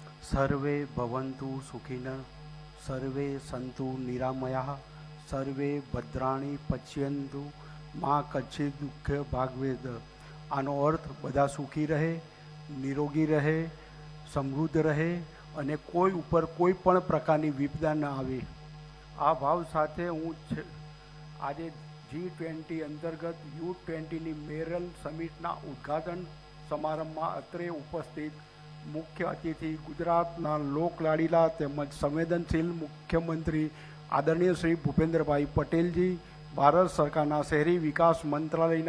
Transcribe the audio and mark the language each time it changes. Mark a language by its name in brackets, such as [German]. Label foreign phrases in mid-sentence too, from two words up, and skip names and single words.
[Sanskrit] सर्वे भवन्तु सुखिनः, सर्वे सन्तु निरामयाः, सर्वे भद्राणि पश्यन्तु मा कच्चित् दुःख भागवेद। [Gujarati] આનો અર્થ બધા સુખી રહે, નિરોગી રહે, સમૃદ્ધ રહે અને કોઈ ઉપર કોઈ પણ પ્રકારની વિપદા ન આવે। આ ભાવ સાથે હું આજે G20 અંતર્ગત U20ની મેયરલ સમિટના ઉદ્ઘાટન સમારંભમાં અત્રે ઉપસ્થિત મુખ્ય અતિથિ ગુજરાતના લોકલાડીલા તેમજ સંવેદનશીલ મુખ્યમંત્રી આદરણીય શ્રી ભૂપેન્દ્રભાઈ પટેલજી, ભારત સરકારના શહેરી વિકાસ મંત્રાલયના